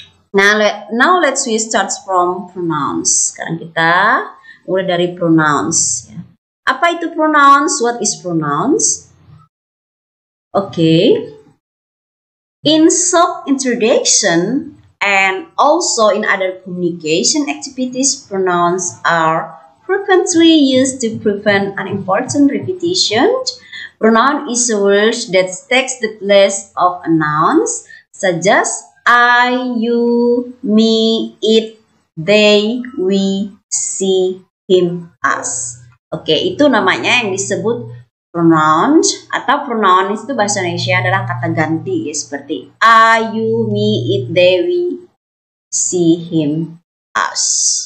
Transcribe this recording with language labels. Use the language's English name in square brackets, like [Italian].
[English] Now let's start from pronouns. [Indonesian] Sekarang kita mulai dari pronouns ya. Apa itu pronouns? [English] What is pronouns? Okay. In self-introduction and also in other communication activities, pronouns are frequently used to prevent unimportant repetition. Pronoun is a word that takes the place of a noun, such as I, you, me, it, they, we, she, him, us. [Indonesian] Oke, itu namanya yang disebut pronoun, atau pronoun itu bahasa Indonesia adalah kata ganti ya, seperti I, you, me, it, they, we, she, him, us.